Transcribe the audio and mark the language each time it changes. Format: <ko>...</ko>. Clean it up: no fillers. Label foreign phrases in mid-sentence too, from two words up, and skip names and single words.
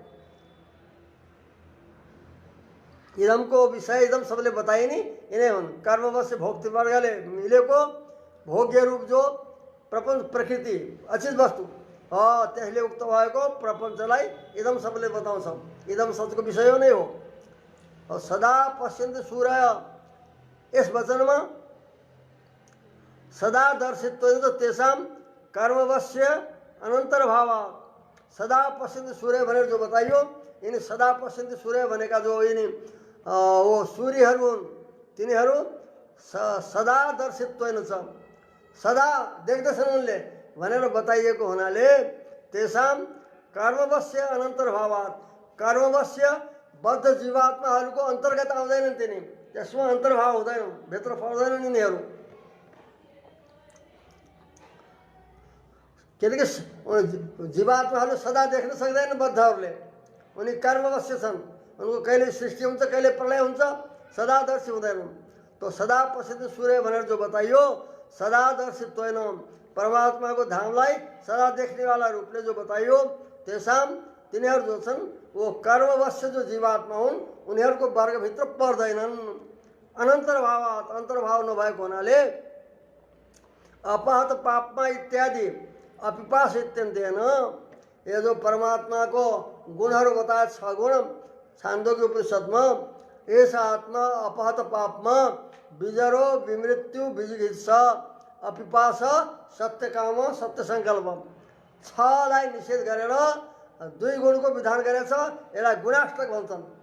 <ne>इदमको विषय इदम शब्दले बताइने यिनै हुन्। कर्मवश्य भोक्तृवर्गले मिलेको भोग्य रूप जो प्रपञ्च प्रकृति अचित वस्तु त्यसले उक्त भएको प्रपञ्चलाई इदम शब्दले बताउँछ। इदम शब्दको विषय नै हो।</ne> <sa>सदा पश्यन्ति सूर्य</sa> <ne>यस वचनमा</ne> <sa>सदा दर्शित्व तेषां कर्मवश्य अनन्तर्भाव। सदा पश्यन्ति सूर्य</sa> <ne>भनेर जो बताइयो यिनी</ne> <sa>सदा पश्यन्ति सूर्य</sa> <ne>भनेका जो यिनी वो सूर्यहरू हुन् तिनीहरू सदा दर्शित्व छ, सदा देख्दछन् उनले भनेर बताइएको हुनाले</ne> <sa>तेषां कर्मवश्य अनन्तर्भावात्</sa> <ne>कर्मवश्य बद्ध जीवात्माहरूको अन्तर्गत आउँदैनन् तिनी, त्यसमा अन्तर्भाव हुँदैन, भित्र पर्दैनन् यिनीहरू। किनकि जीवात्माहरू सदा देख्न सक्दैनन् बद्धहरूले, उनी कर्मवश्य छन्। उनको कहिले सृष्टि हुन्छ कहिले प्रलय हुन्छ, सदादर्शी हुँदैनन्। तो</ne> <sa>सदा पश्यन्ति सूर्य</sa> <ne>भनेर जो बताइयो सदा दर्शित्व होइन, परमात्माको धामलाई सदा देख्नेवाला रूपले जो बताइयो तेषां तिनीहरू जो छन् वो कर्मवश्य जो जीवात्मा हुन् उनीहरूको वर्गभित्र पर्दैनन्। अनन्तर्भावात् अन्तर्भाव नभएको हुनाले</ne> <sa>अपहत पापमा इत्यादि अपिपास इत्यन्तेन</sa> <ne>यो जो परमात्माको गुणहरू बताए 6 गुण छान्दोग्य उपनिषदमा</ne> <sa>यस आत्मा अपहत पापमा विजरो विमृत्यु विजिगित्सा अपिपास सत्यकाम सत्य सङ्कल्प</sa> <ne>6 लाई निषेध गरेर 2 गुणको विधान गरेछ।</ne>